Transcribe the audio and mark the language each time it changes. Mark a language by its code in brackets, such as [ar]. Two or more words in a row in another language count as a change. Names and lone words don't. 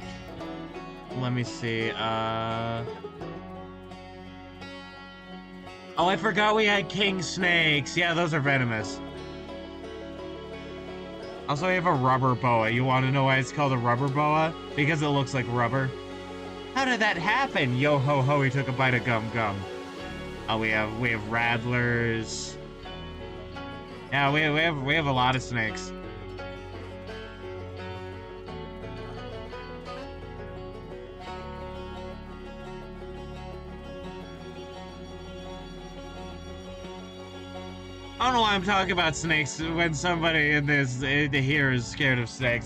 [en] Let me see, oh, I forgot we had king snakes. Yeah, those are venomous. Also, we have a rubber boa. You want to know why it's called a rubber boa? Because it looks like rubber. How did that happen? Yo ho ho, he took a bite of gum gum. Oh, we have rattlers. Yeah, we have a lot of snakes. I don't know why I'm talking about snakes when somebody in this here is scared of snakes.